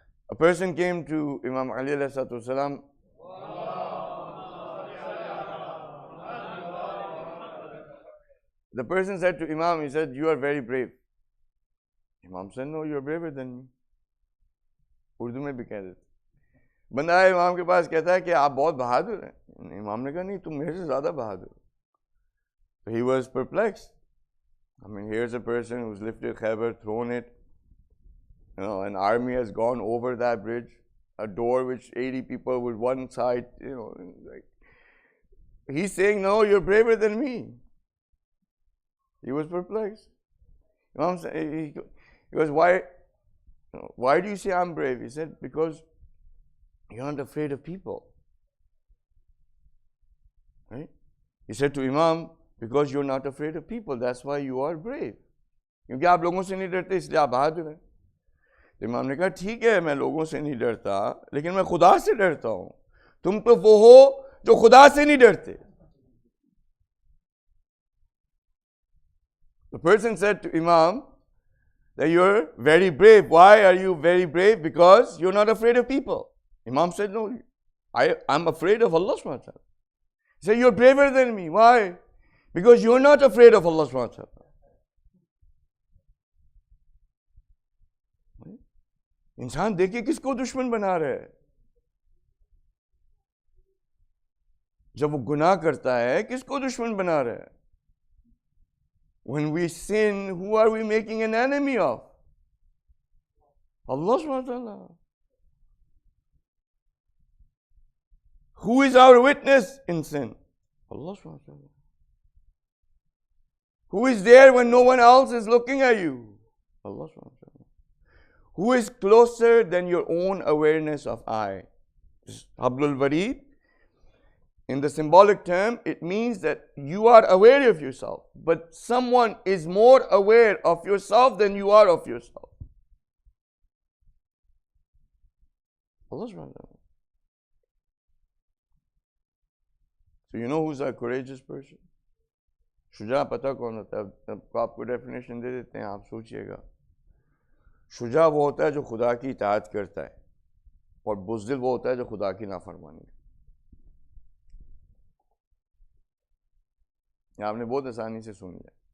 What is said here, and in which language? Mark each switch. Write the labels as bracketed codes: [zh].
[en] A person came to Imam Ali alayhi salatu wasalam. The person said to Imam, he said, you are very brave. Imam said, no, you are braver than me. [hi] Urdu में भी कह देते. बंदा आया इमाम के पास कहता है कि आप बहुत बहादुर हैं. इमाम ने कहा नहीं, तुम मेरे से ज़्यादा बहादुर हो. [en] So he was perplexed. I mean, here's a person who's lifted Khyber, thrown it. You know, an army has gone over that bridge, a door which 80 people with one side, you know, like. He's saying, no, you're braver than me. He was perplexed. Imam said, he goes, why do you say I'm brave? He said, because you aren't afraid of people. Right? He said to Imam, because you're not afraid of people, that's why you are brave. [hi] क्योंकि आप लोगों से नहीं डरते इसलिए आप बहादुर हैं. तो इमाम ने कहा ठीक है मैं लोगों से नहीं डरता लेकिन मैं खुदा से डरता हूं. तुम तो वो हो जो खुदा से नहीं डरते. [en] The person said to Imam that you're very brave. Why are you very brave? Because you're not afraid of people. Imam said, no, I'm afraid of Allah subhanahu wa ta'ala. He said, you're braver than me. Why? Because you're not afraid of Allah subhanahu wa ta'ala. [hi] इंसान देखिए किसको दुश्मन बना रहा है. जब वो गुनाह करता है किसको दुश्मन बना रहा है. [en] When we sin, who are we making an enemy of? Allah subhanahu wa ta'ala. Who is our witness in sin? Allah subhanahu wa ta'ala. Who is there when no one else is looking at you? Allah subhanahu wa ta'ala. Who is closer than your own awareness of I? Hablul Warid. In the symbolic term, it means that you are aware of yourself, but someone is more aware of yourself than you are of yourself. Allah subhanahu wa ta'ala. So you know who's a courageous person? [hi] Shuja पता कौन होता है? अब आपको definition दे देते हैं, आप सोचिएगा. शुजा वो होता है जो खुदा की इताअत करता है और बुज़दिल वो होता है जो खुदा की नाफरमानी. आपने बहुत आसानी से सुन लिया.